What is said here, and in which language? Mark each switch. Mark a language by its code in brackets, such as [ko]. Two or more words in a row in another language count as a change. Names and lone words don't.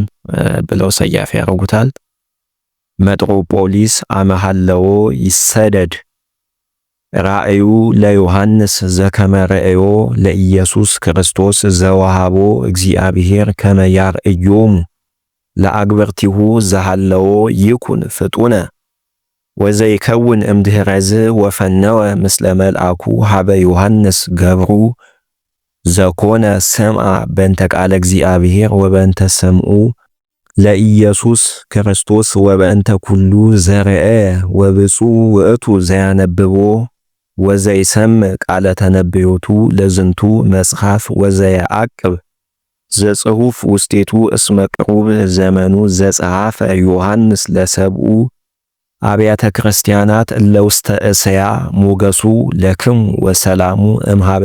[am] ብለው ሰያፍ ያደርጉታል። [gez] መጥሮጶሊስ አመሃለዎ ይሰደድ ራእዩ ለዮሐንስ ዘከመ ረእዮ ለኢየሱስ ክርስቶስ ዘወሃቦ እግዚአብሔር ከመ ያርእዮሙ ለአግብርቲሁ ዘሃለዎ ይኩን ፍጡነ ወዘይከውን እምድኅረዝ ወፈነወ ምስለ መልአኩ ሀበ ዮሐንስ ገብሩ ዘኮነ ሰምዐ በእንተ ቃለ እግዚአብሔር ወበእንተ ሰምዑ ለኢየሱስ ክርስቶስ ወበእንተ ኩሉ ዘርአ ወብፁዕ ውእቱ ዘያነብቦ ወዘይሰምዕ ቃለ ተነብዮቱ ለዝንቱ መጽሐፍ ወዘየዐቅብ ዘጽሑፍ ውስቴቱ እስመ ቅሩብ ዘመኑ ዘጸሐፈ ዮሐንስ ለሰብኡ አብያተ ክርስቲያናት እለ ውስተ እስያ ሞገሱ ለክሙ ወሰላሙ እምኀበ